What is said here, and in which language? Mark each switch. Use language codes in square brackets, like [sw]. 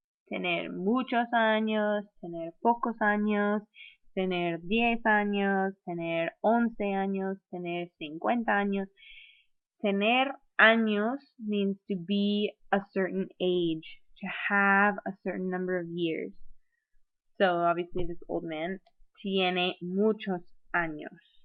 [es] Tener muchos años, tener pocos años, tener 10 años, tener 11 años, tener 50 años. [en] Tener años means to be a certain age, to have a certain number of years. So obviously this old man [es] tiene muchos años.